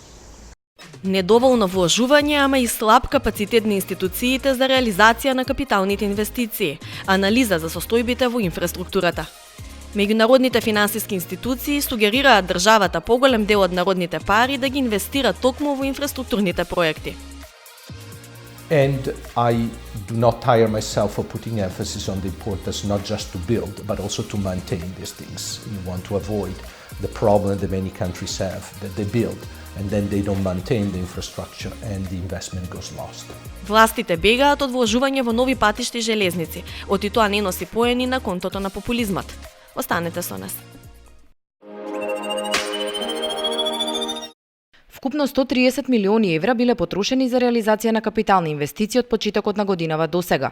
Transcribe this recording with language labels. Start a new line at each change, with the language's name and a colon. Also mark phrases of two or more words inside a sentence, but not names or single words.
Macedonian: Недоволно вложување, ама и слаб капацитет на институциите за реализација на капиталните инвестиции, анализа за состојбите во инфраструктурата. Меѓународните финансиски институции сугерираат државата поголем дел од народните пари да ги инвестира токму во инфраструктурните проекти.
English: And I do not tire myself for putting emphasis on the importance not just to build, but also to maintain these things. You want to avoid the problem that many countries have, that they build and then they don't maintain the infrastructure and the investment goes lost.
Macedonian: Властите бегаат од вложување во нови патишти и железници, оти тоа не носи поени на контото на популизмот. Останете со нас. Вкупно 130 милиони евра биле потрошени за реализација на капитални инвестиции од почетокот на годинава досега.